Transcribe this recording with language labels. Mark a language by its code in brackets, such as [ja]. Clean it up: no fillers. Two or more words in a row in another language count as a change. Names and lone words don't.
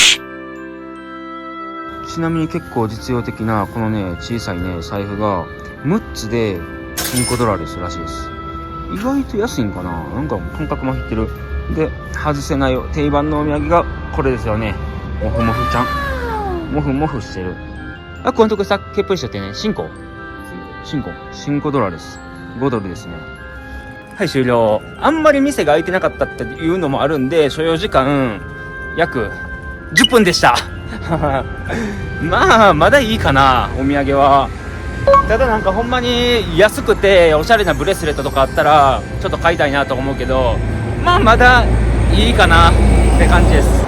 [ja] ちなみに結構実用的なこのね小さいね財布が6つで5ドラルするらしいです。意外と安いんかな。なんか感覚も入ってる。で、外せない定番のお土産がこれですよね。モフモフちゃん。モフモフしてる。 [es] ¿Cuánto cuesta? ¿Qué precio tiene? [ja] 5 ドラルです。5ドルですね。はい、終了。あんまり店が開いてなかったっていうのもあるんで、所要時間約10分でしたまだいいかな、お土産は。ただなんかほんまに安くておしゃれなブレスレットとかあったらちょっと買いたいなと思うけど、まだいいかなって感じです。